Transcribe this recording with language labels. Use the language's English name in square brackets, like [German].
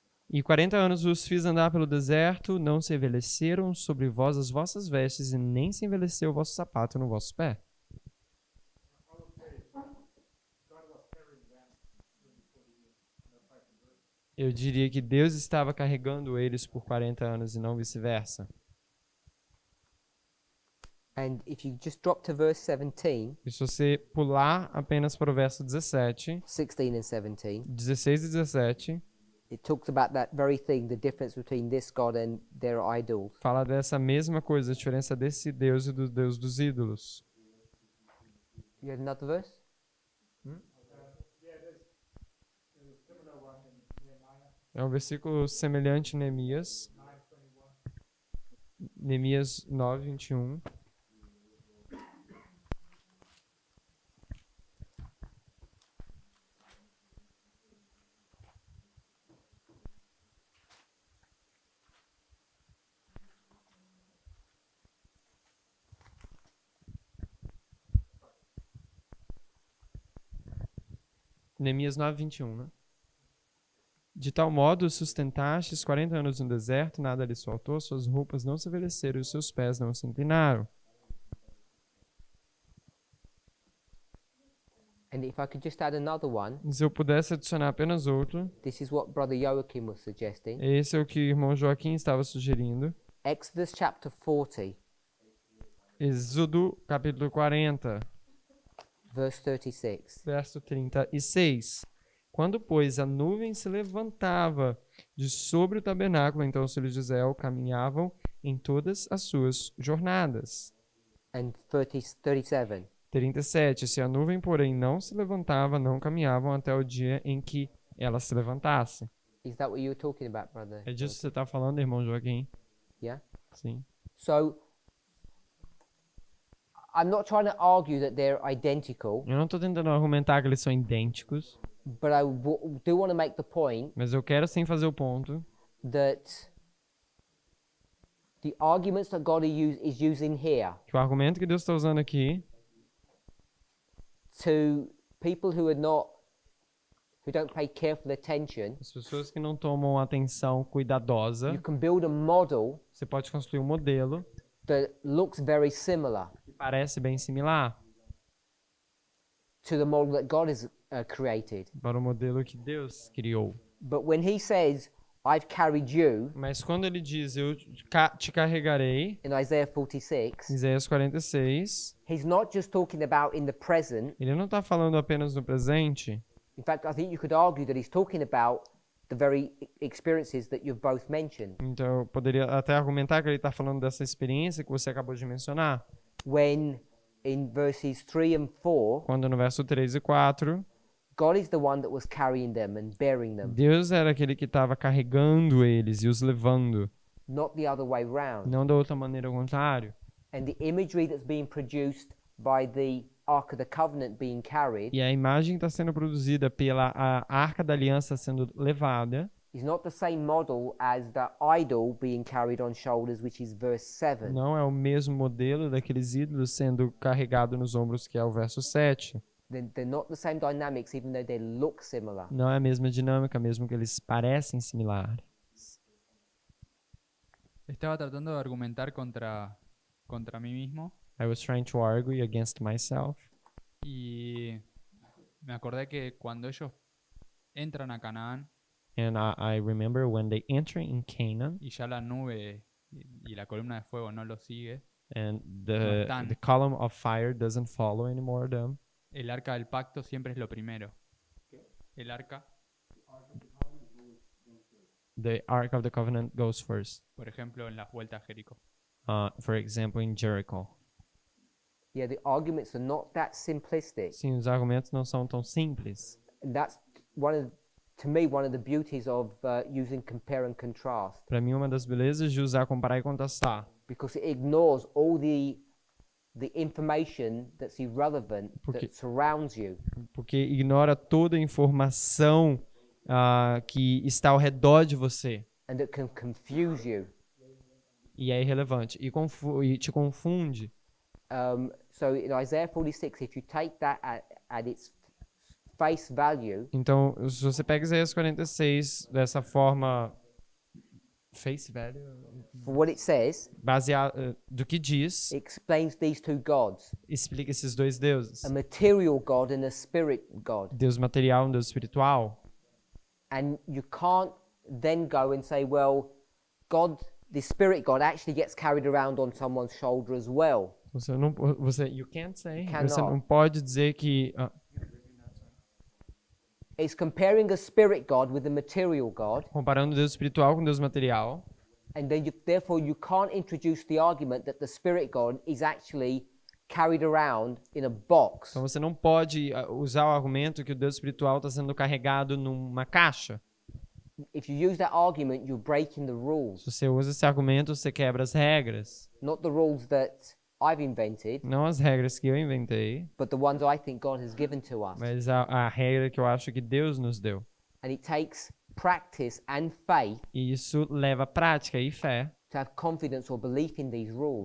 [Portuguese] E 40 anos os fiz andar pelo deserto, não se envelheceram sobre vós as vossas vestes, e nem se envelheceu o vosso sapato no vosso pé. Eu diria que Deus estava carregando eles por 40 anos e não vice-versa. [English] And if you just drop to verse 17, [Portuguese] E se você pular apenas para o verso 17, [English] 16 and 17, [Portuguese] 16 e 17, [English] it talks about that very thing, the difference between this God and their idols. [Portuguese] fala dessa mesma coisa, a diferença desse Deus e do Deus dos ídolos. [English] You had another verse? [Portuguese] É um versículo semelhante em Neemias. Neemias 9:21. Neemias 9:21, né? De tal modo sustentastes 40 anos no deserto, nada lhes faltou, suas roupas não se envelheceram e os seus pés não se inclinaram. [English] And if I could just add another one, [Portuguese] E se eu pudesse adicionar apenas outro, [English] this is what Brother Joachim was suggesting. [Portuguese] esse é o que o irmão Joaquim estava sugerindo. [English] Exodus chapter 40, [Portuguese] Êxodo capítulo 40, [English] verse 36. [Portuguese] verso 36. Quando, pois, a nuvem se levantava de sobre o tabernáculo, então os filhos de Israel caminhavam em todas as suas jornadas. [English] And 37. [Portuguese] 37. Se a nuvem, porém, não se levantava, não caminhavam até o dia em que ela se levantasse. [English] Is that what you were talking about, brother? [Portuguese] É disso que você está falando, irmão Joaquim? [English] Yeah? [Portuguese] Sim. [English] So, I'm not trying to argue that they're identical, [Portuguese] Eu não estou tentando argumentar que eles são idênticos, [English] but I do want to make the point [Portuguese] mas eu quero sim fazer o ponto [English] that the arguments that God is using here [Portuguese] que o argumento que Deus está usando aqui [English] to people who don't pay careful attention, [Portuguese] as pessoas que não tomam atenção cuidadosa, [English] you can build a model [Portuguese] você pode construir um modelo [English] that looks very similar [Portuguese] que parece bem similar [English] to the model that God has created. [Portuguese] para o modelo que Deus criou. [English] But when he says, I've carried you, [Portuguese] Mas quando ele diz, eu te carregarei, [English] in Isaiah 46, [Portuguese] Isaías 46, [English] he's not just talking about in the present. [Portuguese] ele não está falando apenas no presente. [English] In fact, I think you could argue that he's talking about the very experiences that you've both mentioned. [Portuguese] Então, eu poderia até argumentar que ele está falando dessa experiência que você acabou de mencionar. [English] When in verses 3 and 4, [Portuguese] Quando no verso 3 e 4, [English] God is the one that was carrying them and bearing them, [Portuguese] Deus era aquele que estava carregando eles e os levando, [English] not the other way round. [Portuguese] não da outra maneira ao contrário. [English] And the imagery that's being produced by the Ark of the Covenant being carried [Portuguese] E a imagem que está sendo produzida pela a Arca da Aliança sendo levada [English] is not the same model as the idol being carried on shoulders, which is verse 7. [Portuguese] não é o mesmo modelo daqueles ídolos sendo carregado nos ombros, que é o verso 7. [English] They're not the same dynamics, even though they look similar. [Portuguese] Não é a mesma dinâmica, mesmo que eles parecem similares. [Spanish] Estaba tratando de argumentar contra mí mismo [English] I was trying to argue against myself. [Spanish] y me acordé que cuando ellos entran a Canaán [English] And I remember when they enter in Canaan, [Spanish] y ya la nube y la columna de fuego no los sigue, [English] and [Spanish] No están. [English] the column of fire doesn't follow anymore them. [Spanish] el arca del pacto siempre es lo primero. El arca, [English] The Ark of the Covenant goes first. [Spanish] por ejemplo, en las vueltas a Jericó. [English] For example, in Jericho. Yeah, the arguments are not that simplistic. [Portuguese] Sim, os argumentos não são tão simples. [English] And that's to me, one of the beauties of using compare and contrast, [Portuguese] Para mim, uma das belezas de usar comparar e contrastar, [English] because it ignores all the information that's irrelevant [Portuguese] Porque- [English] that surrounds you. [Portuguese] porque ignora toda a informação que está ao redor de você [English] And that can confuse you. [Portuguese] e é irrelevante e te confunde. [English] So in Isaiah 46, if you take that at its face value, [Portuguese] Então, se você pega Isaías 46 dessa forma [English] face value, for what it says, [Portuguese] baseado do que diz, [English] it explains these two gods, [Portuguese] explica esses dois deuses. [English] a material God and a spirit God. [Portuguese] Deus material e um Deus espiritual. [English] And you can't then go and say, well, God, the spirit God actually gets carried around on someone's shoulder as well. You can't say. Cannot. [Portuguese] Você não pode dizer que [English] It's comparing a spirit God with a material God. [Portuguese] comparando Deus espiritual com Deus material. [English] And then therefore you can't introduce the argument that the spirit God is actually carried around in a box. [Portuguese] Então você não pode usar o argumento que o Deus espiritual está sendo carregado numa caixa. [English] If you use that argument, you're breaking the rules. [Portuguese] Se você usa esse argumento, você quebra as regras. [English] Not the rules that I've invented, [Portuguese] Não as regras que eu inventei, [English] but the ones I think God has given to us. [Portuguese] mas a regra que eu acho que Deus nos deu. [English] And it takes practice and faith [Portuguese] E isso leva prática e fé [English] to have confidence or belief in these rules.